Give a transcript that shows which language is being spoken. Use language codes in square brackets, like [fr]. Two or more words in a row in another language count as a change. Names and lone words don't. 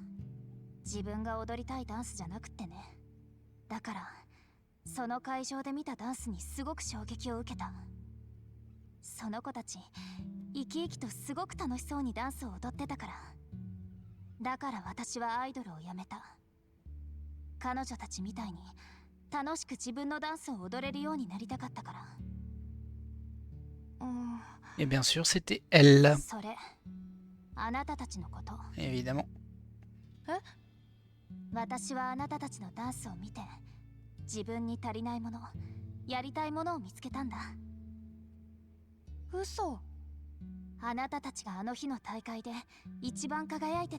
[ja] 自分が踊りたいダンスじゃなくってね。だからその会場で見たダンスにすごく衝撃を受けた。その子たち生き生きとすごく楽しそうにダンスを踊ってたから。だから私はアイドルを辞めた。彼女たちみたいに楽しく自分のダンスを踊れるようになりたかったから。 [fr] Et bien sûr, c'était elle. [ja] それあなたたちのこと？ [fr] Évidemment. [ja] 私はあなたたちのダンスを見て自分に足りないもの、やりたいものを見つけたんだ。嘘。あなたたちがあの日の大会で一番輝いてた。